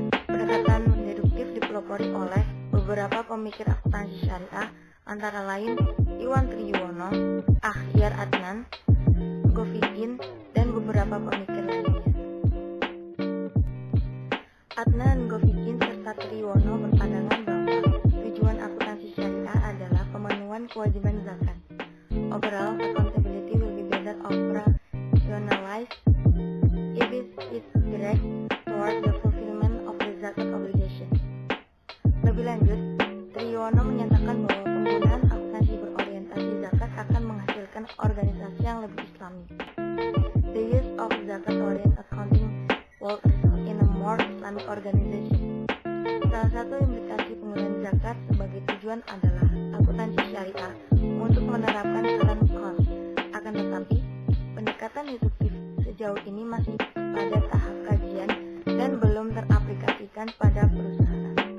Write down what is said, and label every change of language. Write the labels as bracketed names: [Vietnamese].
[Indonesian] Pendekatan deduktif dipelopori oleh beberapa pemikir akuntansi syariah, antara lain Iwan Triyono, Akhyar Adnan, Govikin, dan beberapa pemikir lainnya. Adnan, Govikin, serta Triyono berpandangan bahwa tujuan akuntansi syariah adalah pemenuhan kewajiban zakat. [English] Overall accountability will be better operationalized if it is direct toward the fulfillment of the zakat obligation. [Indonesian] Lebih lanjut, Triyono menyatakan bahwa penggunaan akuntansi berorientasi zakat akan menghasilkan organisasi yang lebih Islami. [English] The use of zakat-oriented accounting will result in a more Islamic organization. [Indonesian] Salah satu implikasi penggunaan zakat sebagai tujuan adalah akuntansi syariah untuk menerapkan current cost. Akan tetapi, pendekatan deduktif sejauh ini masih pada tahap kajian dan belum teraplikasikan pada perusahaan.